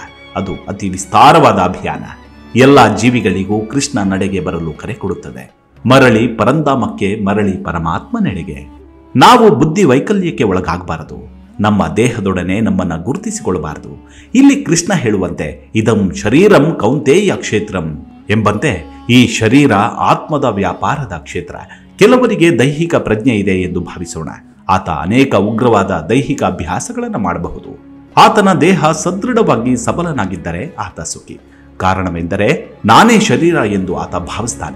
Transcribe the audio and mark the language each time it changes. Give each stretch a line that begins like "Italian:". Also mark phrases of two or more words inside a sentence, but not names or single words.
Kannada: ಅದು ಅತಿ ವಿಸ್ತಾರವಾದ ಅಭಿಯಾನ. ಎಲ್ಲ ಜೀವಿಗಳಿಗೂ ಕೃಷ್ಣ ನಡೆಗೆ ಬರಲು ಕರೆ ಕೊಡುತ್ತದೆ. ಮರಳಿ ಪರಂಧಾಮಕ್ಕೆ, ಮರಳಿ ಪರಮಾತ್ಮನೆಡೆಗೆ. ನಾವು ಬುದ್ಧಿ ವೈಕಲ್ಯಕ್ಕೆ ಒಳಗಾಗಬಾರದು. ನಮ್ಮ ದೇಹದೊಡನೆ ನಮ್ಮನ್ನು ಗುರುತಿಸಿಕೊಳ್ಳಬಾರದು. ಇಲ್ಲಿ ಕೃಷ್ಣ ಹೇಳುವಂತೆ
Sanskrit: ಇದಂ ಶರೀರಂ ಕೌಂತೇಯ ಕ್ಷೇತ್ರಂ
Kannada: ಎಂಬಂತೆ ಈ ಶರೀರ ಆತ್ಮದ ವ್ಯಾಪಾರದ ಕ್ಷೇತ್ರ. ಕೆಲವರಿಗೆ ದೈಹಿಕ ಪ್ರಜ್ಞೆ ಇದೆ ಎಂದು ಭಾವಿಸೋಣ. ಆತ ಅನೇಕ ಉಗ್ರವಾದ ದೈಹಿಕ ಅಭ್ಯಾಸಗಳನ್ನು ಮಾಡಬಹುದು. ಆತನ ದೇಹ ಸದೃಢವಾಗಿ ಸಬಲನಾಗಿದ್ದರೆ ಆತ ಸುಖಿ. ಕಾರಣವೆಂದರೆ ನಾನೇ ಶರೀರ ಎಂದು ಆತ ಭಾವಿಸ್ತಾನೆ.